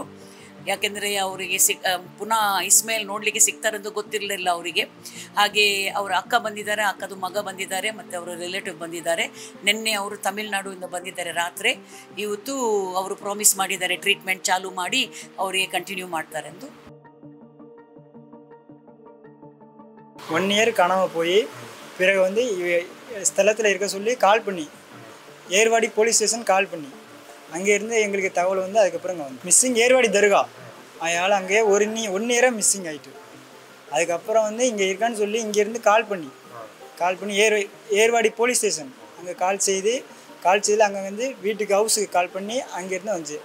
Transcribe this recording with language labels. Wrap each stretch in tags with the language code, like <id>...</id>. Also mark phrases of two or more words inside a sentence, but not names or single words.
<kn>ಯಾಕೆಂದರೆ ಅವರಿಗೆ ಪುನಃ ಇಸ್ಮೇಲ್ ನೋಡಲಿಕ್ಕೆ ಸಿಗ್ತಾರೆಂದು ಗೊತ್ತಿರಲಿಲ್ಲ ಅವರಿಗೆ. ಹಾಗೆ ಅವರ ಅಕ್ಕ ಬಂದಿದ್ದಾರೆ, ಅಕ್ಕದು ಮಗ ಬಂದಿದ್ದಾರೆ, ಮತ್ತು ಅವರ ರಿಲೇಟಿವ್ ಬಂದಿದ್ದಾರೆ. ನಿನ್ನೆ ಅವರು ತಮಿಳ್ನಾಡುವಿಂದ ಬಂದಿದ್ದಾರೆ ರಾತ್ರಿ. ಇವತ್ತು ಅವರು ಪ್ರಾಮಿಸ್ ಮಾಡಿದ್ದಾರೆ ಟ್ರೀಟ್ಮೆಂಟ್ ಚಾಲೂ ಮಾಡಿ ಅವರಿಗೆ ಕಂಟಿನ್ಯೂ ಮಾಡ್ತಾರೆ ಎಂದು.</kn> <ta>1 இயர் காணாமல் போய் பிறகு வந்து ஸ்தலத்தில் இருக்க சொல்லி கால் பண்ணி, ஏர்வாடி</ta> <en>police station call</en> <ta>பண்ணி, அங்கேருந்து எங்களுக்கு தகவல் வந்து அதுக்கப்புறம் வந்து மிஸ்ஸிங் ஏர்வாடி தர்கா. அதனால் அங்கேயே 1 இயராக மிஸ்ஸிங் ஆகிட்டு. அதுக்கப்புறம் வந்து இங்கே இருக்கான்னு சொல்லி இங்கேருந்து கால் பண்ணி ஏர்வாடி</ta> <en>police station</en> <ta>அங்கே கால் செய்து அங்கே வந்து வீட்டுக்கு ஹவுஸுக்கு கால் பண்ணி அங்கேருந்து வந்துச்சு.</ta>